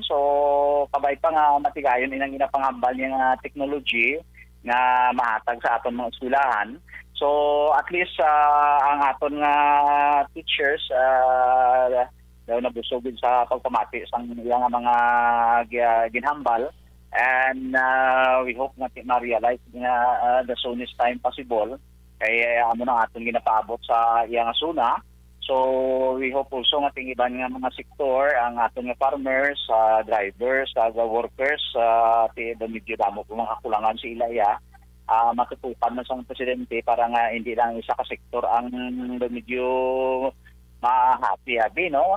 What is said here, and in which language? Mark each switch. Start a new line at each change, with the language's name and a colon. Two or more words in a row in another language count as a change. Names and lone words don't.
Hiligaynon: So, kabay pa nga matigayon inang ginapangambal niya nga technology nga mahatag sa aton mga eskwelahan. So at least ang aton nga teachers daw nabusogin sa pagpamati sa nga mga ginhambal, and
English: we hope
Hiligaynon: nga ma-realize nga
English: the soonest time possible
Hiligaynon: kay amo nang aton ginapaabot sa iyang suna. So
English: we hope also
Hiligaynon: nga tingiban nga mga sektor ang aton nga farmers, drivers, workers, medyo damo po mga kulangan sa ilaya. Matutukan na sa presidente para nga hindi lang isa ka sektor ang medyo ma-happy, no?